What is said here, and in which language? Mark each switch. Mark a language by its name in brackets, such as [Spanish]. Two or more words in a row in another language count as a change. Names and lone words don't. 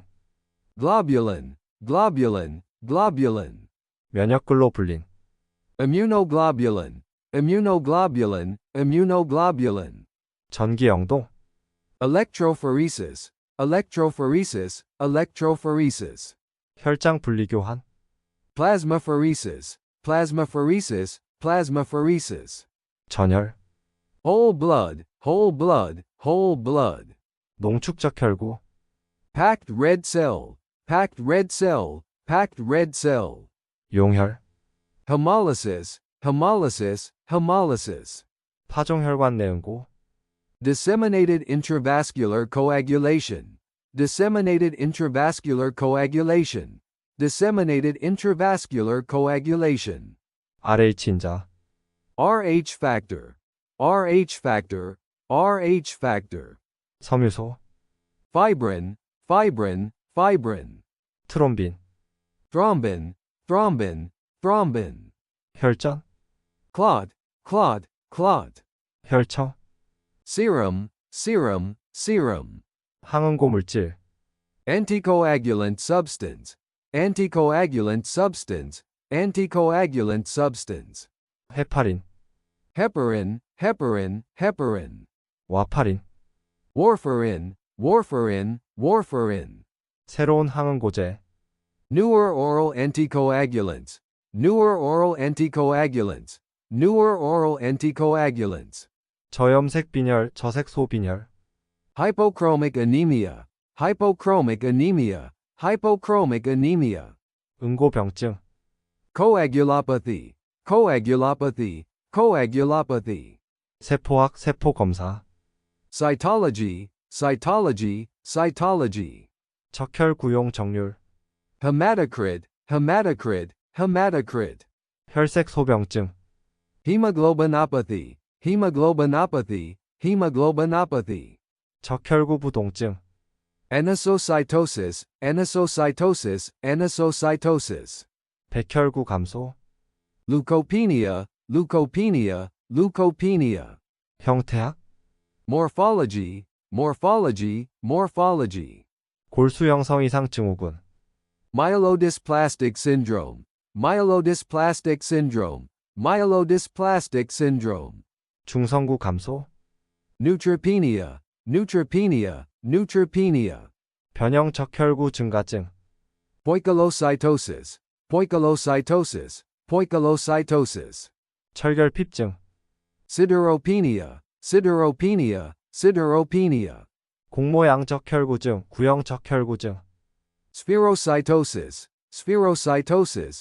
[English] Globulin, globulin, globulin. [Korean] 면역글로불린, [English] Immunoglobulin, immunoglobulin, immunoglobulin. [Korean] 전기영동, [English] Electrophoresis, electrophoresis, electrophoresis. [Korean] 혈장 분리교환, [English] Plasmapheresis, plasmapheresis, plasmapheresis. [Korean] 전혈, [English] Whole blood, whole blood, whole blood. [Korean] 농축적혈구, [English] Packed red cell, packed red cell, packed red cell. [Korean] 용혈, [English] Hemolysis, hemolysis, hemolysis. [Korean] 파종혈관 내응고, [English] Disseminated intravascular coagulation, disseminated intravascular coagulation, disseminated intravascular coagulation. [Korean] RH 인자, [English] RH factor, RH factor, RH factor. [Korean] 섬유소, [English] Fibrin, fibrin, fibrin. [Korean] 트롬빈, [English] Thrombin, thrombin, thrombin. [Korean] 혈전, [English] Clot, clot, clot. [Korean] 혈처, [English] Serum, serum, serum. [Korean] 항응고 물질, [English] Anticoagulant substance, anticoagulant substance, anticoagulant substance. [Korean] 헤파린, [English] heparin, heparin, heparin. [Korean] 와파린, [English] Warfarin, warfarin, warfarin. [Korean] 새로운 항응고제, [English] Newer oral anticoagulants. Newer oral anticoagulants. Newer oral anticoagulants. [Korean] 저염색 빈혈, 저색소 빈혈, [English] Hypochromic anemia. Hypochromic anemia. Hypochromic anemia. [Korean] 응고병증, [English] Coagulopathy. Coagulopathy. Coagulopathy. [Korean] 세포학, 세포검사, [English] Cytology. Cytology. Cytology. [Korean] 적혈구용 정률, [English] Hematocrit. Hematocrit. Hematocrit. [Korean] 혈색소병증, [English] Hemoglobinopathy. Hemoglobinopathy. Hemoglobinopathy. [Korean] 적혈구부동증, [English] Anisocytosis. Anisocytosis. Anisocytosis. [Korean] 백혈구 감소, [English] Leukopenia. Leukopenia. Leukopenia. [Korean] 형태학, [English] Morphology. Morphology. Morphology. [Korean] 골수 형성 이상 증후군, [English] Myelodysplastic syndrome. Myelodysplastic syndrome. Myelodysplastic syndrome. [Korean] 중성구 감소, [English] Neutropenia. Neutropenia. Neutropenia. [Korean] 변형 적혈구 증가증, [English] Poikilocytosis. Poikilocytosis. Poikilocytosis. [Korean] 철결핍증, [English] Sideropenia. Sideropenia. Sideropenia. [Korean] 공모양 적혈구증, 구형 적혈구증, [English] Spherocytosis. Spherocytosis.